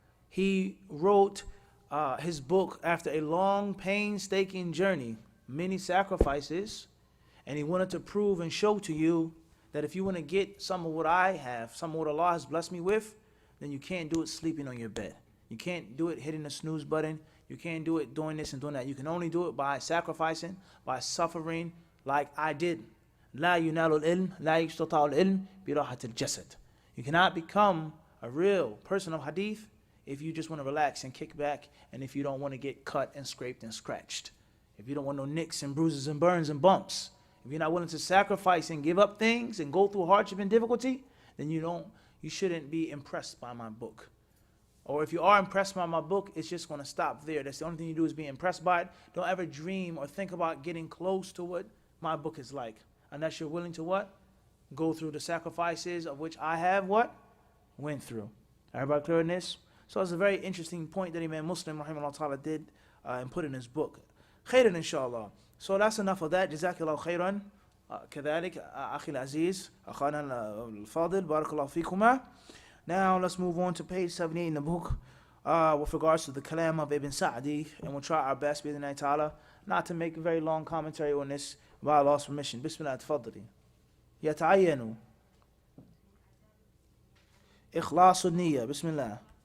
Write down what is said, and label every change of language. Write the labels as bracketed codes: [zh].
[en] He wrote his book after a long, painstaking journey, many sacrifices, and he wanted to prove and show to you that if you want to get some of what I have, some of what Allah has blessed me with, then you can't do it sleeping on your bed. You can't do it hitting the snooze button. You can't do it doing this and doing that. You can only do it by sacrificing, by suffering like I did. [ar] لا ينال العلم لا يستطاع العلم براحة الجسد. [en] You cannot become a real person of hadith if you just want to relax and kick back, and if you don't want to get cut and scraped and scratched. If you don't want no nicks and bruises and burns and bumps. If you're not willing to sacrifice and give up things and go through hardship and difficulty, then you shouldn't be impressed by my book. Or if you are impressed by my book, it's just going to stop there. That's the only thing you do is be impressed by it. Don't ever dream or think about getting close to what my book is like. Unless you're willing to what? Go through the sacrifices of which I have what? Went through. Everybody clear on this? So it's a very interesting point that Imam Muslim rahimahullah ta'ala did and put in his book. [ar] Khairan inshallah. [en] So that's enough of that. [ar] Jazakallahu khairan. كذلك أخي العزيز أخانا الفاضل بارك الله فيكما. [en] Now let's move on to page 78 in the book with regards to the kalam of Ibn Sa'di, and we'll try our best بإذن ta'ala not to make a very long commentary on this by Allah's permission. Bismillah, تفضلي. [ar] يتعين إخلاص النية. بسم الله.